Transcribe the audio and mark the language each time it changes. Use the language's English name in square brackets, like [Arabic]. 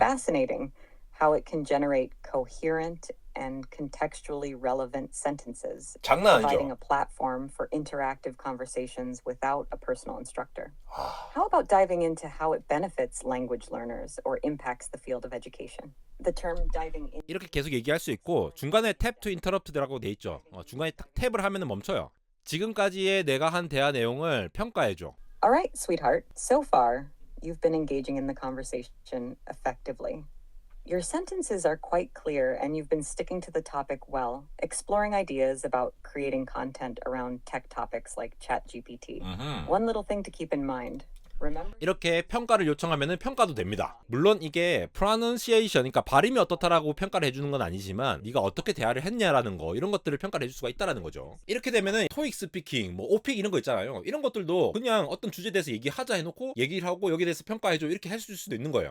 [English] fascinating how it can generate coherent and contextually relevant sentences, [Korean] 장난 [English] providing [Korean] 아니죠. [English] a platform for interactive conversations without a personal instructor. 아, How about diving into how it benefits language learners or impacts the field of education? The term diving in. [Korean] 이렇게 계속 얘기할 수 있고 중간에 탭 투 인터럽트라고 돼 있죠. 중간에 딱 탭을 하면은 멈춰요. 지금까지의 내가 한 대화 내용을 평가해줘. [English] All right, sweetheart. So far, you've been engaging in the conversation effectively. Your sentences are quite clear and you've been sticking to the topic well, exploring ideas about creating content around tech topics like ChatGPT. One little thing to keep in mind. Remember? [Korean] 이렇게 평가를 요청하면은 평가도 됩니다. 물론 이게 pronunciation, 그러니까 발음이 어떻다라고 평가를 해주는 건 아니지만 네가 어떻게 대화를 했냐라는 거, 이런 것들을 평가를 해줄 수가 있다라는 거죠. 이렇게 되면은 토익 스피킹, 뭐 오픽 이런 거 있잖아요. 이런 것들도 그냥 어떤 주제에 대해서 얘기하자 해놓고 얘기를 하고 여기에 대해서 평가해줘 이렇게 해줄 수도 있는 거예요.